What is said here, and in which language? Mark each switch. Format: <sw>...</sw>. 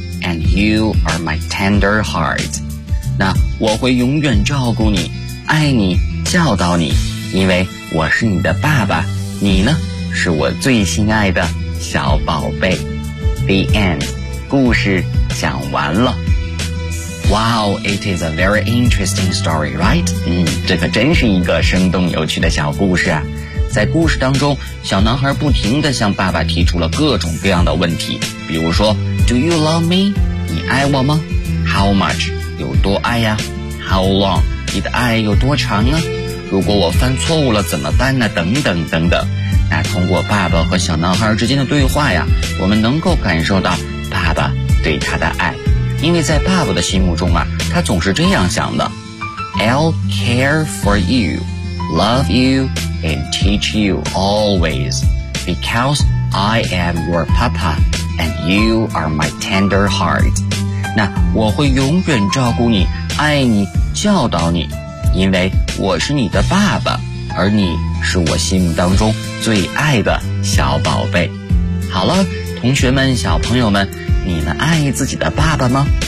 <en>And you are my tender heart.</en> <zh>那我会永远照顾你，爱你，教导你，因为我是你的爸爸，你呢，是我最心爱的小宝贝。</zh> <en>The end.</en> <zh>故事讲完了。</zh> <en>Wow, it is a very interesting story, right?</en> <zh>这可真是一个生动有趣的小故事啊。在故事当中，小男孩不停地向爸爸提出了各种各样的问题，比如说</zh> <en>Do you love me?</en> <zh>你爱我吗？</zh> <en>How much?</en> <zh>有多爱呀？</zh> <en>How long?</en> <zh>你的爱有多长啊？如果我犯错误了怎么办呢？等等等等。那通过爸爸和小男孩之间的对话呀，我们能够感受到爸爸对他的爱。因为在爸爸的心目中啊，他总是这样想的。</zh> <en>I'll care for you, love you, and teach you always, because I am your papa. And you are my tender heart.</en> <zh>那我会永远照顾你，爱你，教导你，因为我是你的爸爸，而你是我心目当中最爱的小宝贝。好了，同学们，小朋友们，你们爱自己的爸爸吗？</zh>